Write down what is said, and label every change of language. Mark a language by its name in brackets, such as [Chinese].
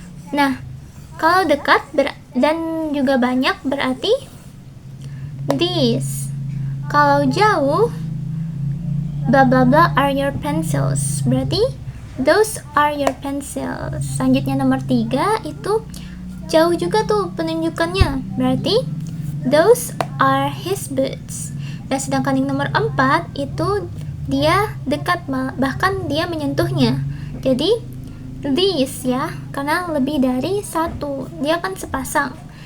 [Indonesian] Nah, kalau dekat dan juga banyak berarti these. Kalau jauh, [English] blah blah blah are your pencils, [Indonesian] berarti [English] those are your pencils. [Indonesian] Selanjutnya nomor 3 itu jauh juga tuh penunjukannya. Berarti [English] those are his boots. [Indonesian] Dan sedangkan yang nomor 4 itu dia dekat, bahkan dia menyentuhnya. Jadi these ya, karena lebih dari satu, dia kan sepasang.